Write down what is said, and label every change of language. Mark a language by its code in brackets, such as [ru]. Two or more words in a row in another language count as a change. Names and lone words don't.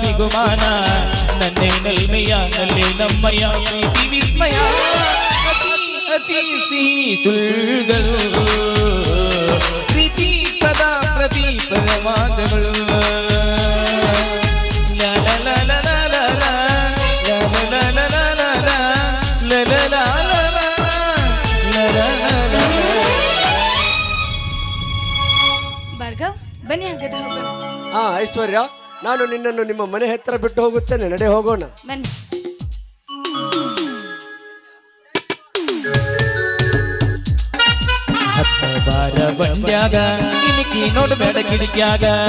[kn] ಬಹುಮಾನ ನನ್ನೇ ನಲ್ಮೆಯ ನಲ್ಲೇ ನಮ್ಮಯ್ಯ ಪ್ರೀತಿ ವಿಸ್ಮಯ ಅತಿ ಅತಿ ಸಿಹಿ ಸುಳ್ಳುಗಳು ಪ್ರೀತಿ ಪದ ಪ್ರತಿ ಪರಮಾಜಗಳು ಲ ಲ ಲ ಲ ಲ ಲ ಲ ಲ ಲ ಲ ಲ ಲ ಲ ಲ ಲ ಭಾರ್ಗವ್ ಬನ್ನಿ ಹಾಗಾದ್ರೆ ಹೋಗೋಣ. ಹಾ ಐಶ್ವರ್ಯ, ನಾನು ನಿನ್ನನ್ನು ನಿಮ್ಮ ಮನೆ ಹತ್ರ ಬಿಟ್ಟು ಹೋಗುತ್ತೇನೆ, ನಡೆ ಹೋಗೋಣ. ಬನ್ನಿ. ಹತ್ತ ಬಾರ ಬಂಡ್ಯಾಗ ಇಲಿಕಿ ನೋಡಬೇಡ ಕಿಡಿಕ್ಯಾಗ